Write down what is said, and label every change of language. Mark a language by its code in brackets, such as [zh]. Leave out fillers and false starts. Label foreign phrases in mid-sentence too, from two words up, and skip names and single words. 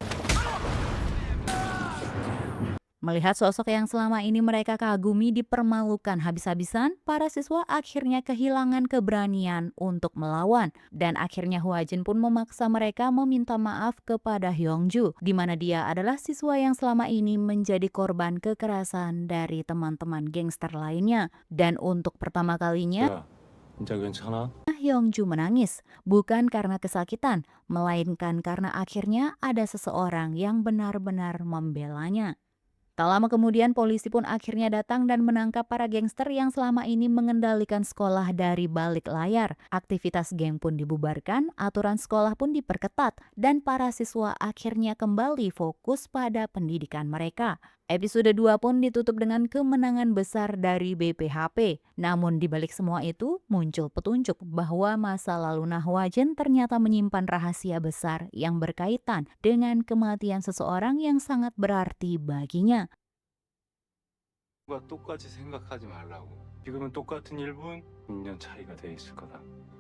[id] Melihat sosok yang selama ini mereka kagumi dipermalukan habis-habisan, para siswa akhirnya kehilangan keberanian untuk melawan. Dan akhirnya Hwa-jin pun memaksa mereka meminta maaf kepada Hyungju, di mana dia adalah siswa yang selama ini menjadi korban kekerasan dari teman-teman gangster lainnya. Dan untuk pertama kalinya, [ko] 야, 진짜 괜찮아? [id] Hyungju menangis, bukan karena kesakitan, melainkan karena akhirnya ada seseorang yang benar-benar membelanya. Tak lama kemudian polisi pun akhirnya datang dan menangkap para gangster yang selama ini mengendalikan sekolah dari balik layar. Aktivitas geng pun dibubarkan, aturan sekolah pun diperketat, dan para siswa akhirnya kembali fokus pada pendidikan mereka. Episode 2 pun ditutup dengan kemenangan besar dari BPHP. Namun di balik semua itu muncul petunjuk bahwa masa lalu Hwa-jin ternyata menyimpan rahasia besar yang berkaitan dengan kematian seseorang yang sangat berarti baginya. [ko] 과 똑같이 생각하지 말라고. 지금은 똑같은 1분, 6년 차이가 돼 있을 거다.